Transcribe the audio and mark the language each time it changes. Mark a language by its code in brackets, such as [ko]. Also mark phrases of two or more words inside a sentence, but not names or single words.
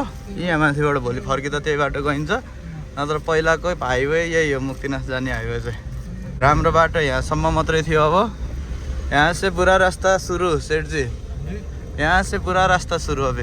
[ne] यहाँ माथिबाट भोलि फर्किँदा त्यही बाटो गइन्छ, नत्र पहिलाको हाइवे यही हो, मुक्तिनाथ जाने हाइवे चाहिँ। राम्रो बाटो यहाँसम्म मात्रै थियो। [hi] अब यहाँ से पूरा रास्ता सुरु सेठ जी, यहाँ से पूरा रास्ता सुरु अभी।